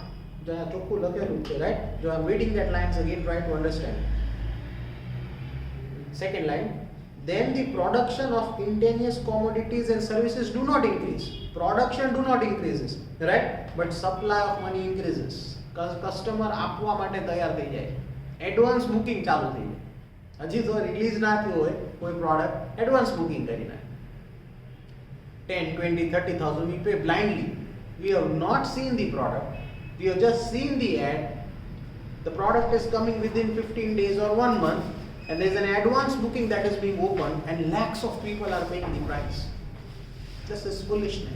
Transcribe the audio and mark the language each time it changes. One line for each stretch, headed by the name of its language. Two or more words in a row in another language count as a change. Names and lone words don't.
English: Right? So I'm reading that lines again, try to understand. Second line. Then the production of indigenous commodities and services do not increase. Production do not increases, right? But supply of money increases.
Gujarati: Because customer આપવા માટે તૈયાર થઈ જાય.
English: Advance booking
Gujarati: ચાલુ થઈ જાય. હજી તો રિલીઝ ના થયું હોય કોઈ પ્રોડક્ટ,
English: advance booking
Gujarati: કરી નાખે.
English: 10, 20, 30,000 we pay blindly. We have not seen the product. We have just seen the ad. The product is coming within 15 days or 1 month, and there is an advance booking that is being opened and lakhs of people are paying the price. This is foolishness.